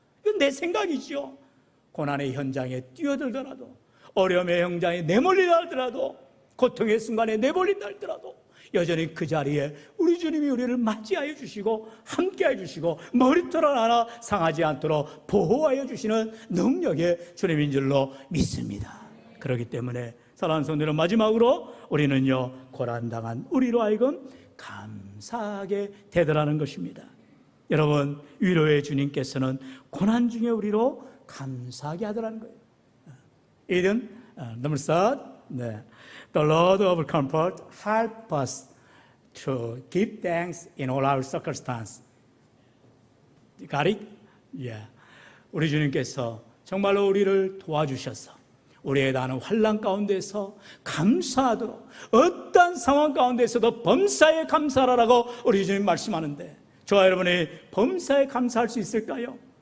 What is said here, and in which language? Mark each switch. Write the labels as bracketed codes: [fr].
[ko] 이건 내 생각이죠. 고난의 현장에 뛰어들더라도, 어려움의 현장에 내몰리다 할더라도, 고통의 순간에 내몰린다 할더라도 여전히 그 자리에 우리 주님이 우리를 맞이하여 주시고 함께하여 주시고 머리털 하나 상하지 않도록 보호하여 주시는 능력의 주님인 줄로 믿습니다. 그렇기 때문에 사랑하는 성도들, 마지막으로 우리는요, 고난당한 우리로 하여금 감사하게 되더라는 것입니다. 여러분, 위로의 주님께서는 고난 중에 우리로 감사하게 하더라는 거예요. [en] 이든 number 3, The Lord of comfort help us to give thanks in all our circumstances. Got it? Yeah. [ko] 우리 주님께서 정말로 우리를 도와주셔서 우리에 대한 환난 가운데서 감사하도록, 어떤 상황 가운데서도 범사에 감사하라고 우리 주님 말씀하는데, 저와 여러분이 범사에 감사할 수 있을까요?